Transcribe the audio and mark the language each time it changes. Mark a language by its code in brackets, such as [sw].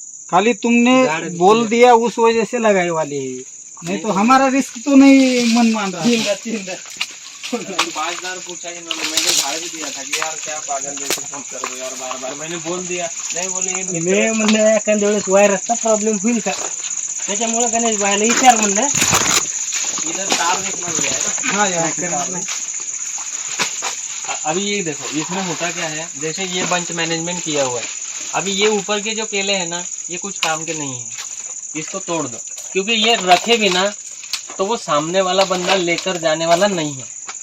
[hi] खाली तुमने बोल दिया उस वजह से लगाए वाले है, नहीं तो हमारा रिस्क तो नहीं मन मान रहा। 5,000 पूछा इन्होंने, मैंने झाड़ भी दिया था कि यार क्या पागल जैसे फोन कर दो यार, बार बार मैंने बोल दिया, नाही बोले हे [mr] मी म्हणलं एखाद्या वेळेस व्हायरसचा प्रॉब्लेम होईल का, त्याच्यामुळे गणेश भाईला विचार म्हणलं. [hi] इधर तार देखना हो जाएगा. हाँ यहाँ पे तार है. अभी ये देखो इसमें होता क्या है, जैसे ये बंच मैनेजमेंट किया हुआ है, अभी ये ऊपर के जो केले हैं ना ये कुछ काम के नहीं है, इसको तोड़ दो, क्योंकि ये रखे बिना तो वो सामने वाला बंदा लेकर जाने वाला नहीं है.